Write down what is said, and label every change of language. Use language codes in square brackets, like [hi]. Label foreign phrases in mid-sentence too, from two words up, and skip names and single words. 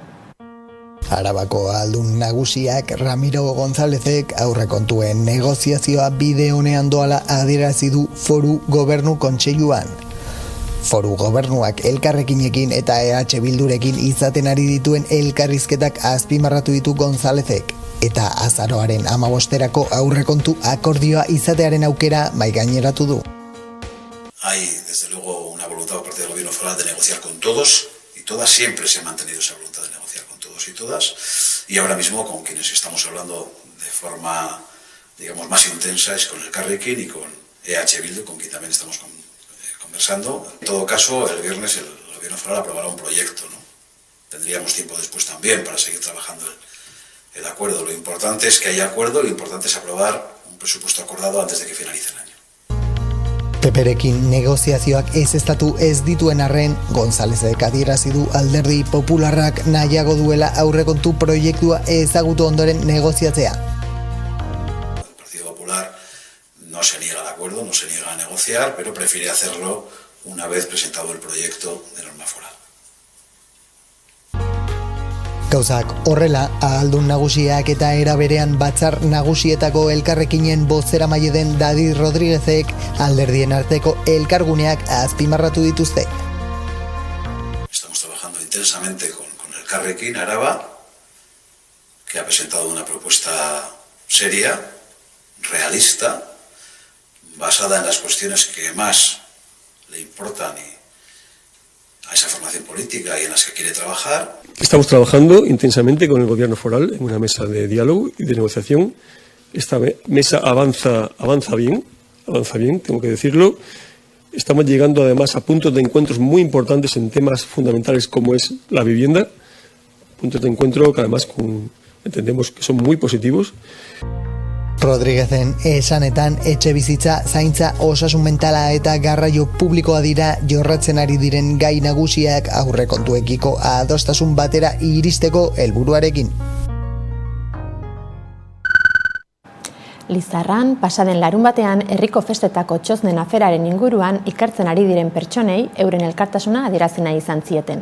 [eu] Arabako Ahaldun nagusiak Ramiro Gonzálezek aurrekontuen negoziazioa bide honean doala adierazi du Foru Gobernu Kontseiluan. Foru Gobernuak Elkarrekinekin eta EH Bildurekin izaten ari dituen elkarrizketak azpimarratu ditu Gonzálezek eta azaroaren 15erako aurrekontu akordioa izatearen aukera mahaigaineratu du. [es] Hay desde luego una voluntad por parte del gobierno foral de negociar con todos y todas, siempre se ha mantenido esa voluntad de negociar con todos y todas, y ahora mismo con quienes estamos hablando de forma, digamos, más intensa es con Elkarrekin y con EH Bildu, con quien también estamos conversando. En todo caso, el viernes el gobierno foral aprobará un proyecto, ¿no? Tendríamos tiempo después también para seguir trabajando el acuerdo. Lo importante es que haya acuerdo, lo importante es aprobar un presupuesto acordado antes de que finalice el año. [eu] Peperekin negoziazioak ezeztatu ez dituen arren, Gonzálezek adierazi du Alderdi Popularrak nahiago duela aurrekontu proiektua ezagutu ondoren negoziatzea. [es] El Partido Popular no se niega al acuerdo, no se niega a negociar, pero prefiere hacerlo una vez presentado el proyecto de norma foral. [eu] Gauzak horrela, Ahaldun nagusiak eta era berean batzar nagusietako Elkarrekinen bozeramaile den David Rodríguezek alderdien arteko elkarguneak azpimarratu dituzte. [es] Estamos trabajando intensamente con Elkarrekin Araba, que ha presentado una propuesta seria, realista, basada en las cuestiones que más le importan a esa formación política y en las que quiere trabajar. Estamos trabajando intensamente con el gobierno foral en una mesa de diálogo y de negociación. Esta mesa avanza bien, tengo que decirlo. estamos llegando además a puntos de encuentros muy importantes en temas fundamentales como es la vivienda, puntos de encuentro que además entendemos que son muy positivos. [eu] Rodríguezen esanetan etxebizitza, zaintza, osasun mentala eta garraio publikoa dira jorratzen ari diren gai nagusiak aurrekontuekiko adostasun batera iristeko helburuarekin. Lizarran, pasaden larun batean, herriko festetako txoznen aferaren inguruan ikertzen ari diren pertsonei euren elkartasuna adierazi nahi izan zieten.